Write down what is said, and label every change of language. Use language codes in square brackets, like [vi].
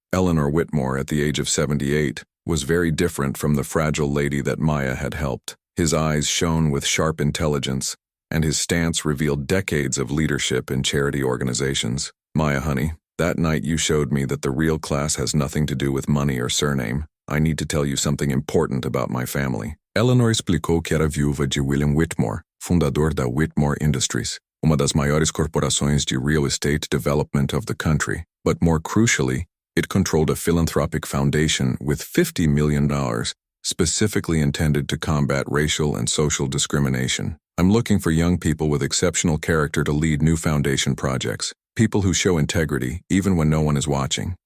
[en] Eleanor Whitmore, at the age of 78, was very different from the fragile lady that Maya had helped. His eyes shone with sharp intelligence, and his stance revealed decades of leadership in charity organizations. Maya, honey, that night you showed me that the real class has nothing to do with money or surname. I need to tell you something important about my family. [pt] Eleanor explicou que era viúva de William Whitmore, fundador da Whitmore Industries, uma das maiores corporações de [en] real estate development of the country. But more crucially, it controlled a philanthropic foundation with $50 million, specifically intended to combat racial and social discrimination. I'm looking for young people with exceptional character to lead new foundation projects, people who show integrity even when no one is watching.